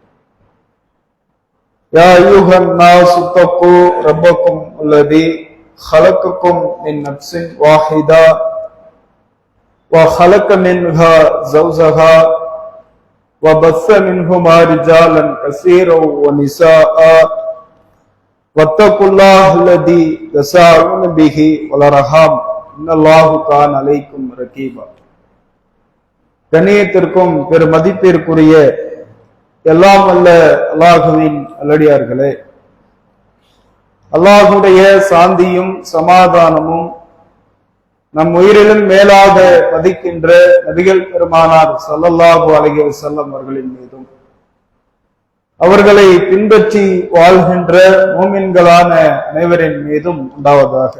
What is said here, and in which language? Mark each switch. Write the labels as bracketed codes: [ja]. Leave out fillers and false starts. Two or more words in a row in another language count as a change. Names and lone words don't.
[ar] يا أيها الناس اتقوا ربكم الذي خلقكم من نفس واحدة وخلق منها زوجها وبث منهما رجالا كثيرا ونساء واتقوا الله الذي تساءلون به والأرحام إن الله كان عليكم رقيبا. [ta] கண்ணியத்திற்கும் பெருமதிப்பிற்குரிய எல்லாம் வல்ல அல்லாஹுவின் நல்லடியார்களே, அல்லாஹுடைய சாந்தியும் சமாதானமும் நம் உயிரிலும் மேலாக மதிக்கின்ற நபிகள் பெருமானார் [ar] صلى الله عليه وسلم [ta] அவர்களின் மீதும் அவர்களை பின்பற்றி வாழ்கின்ற மூமின்களான அனைவரின் மீதும் உண்டாவதாக.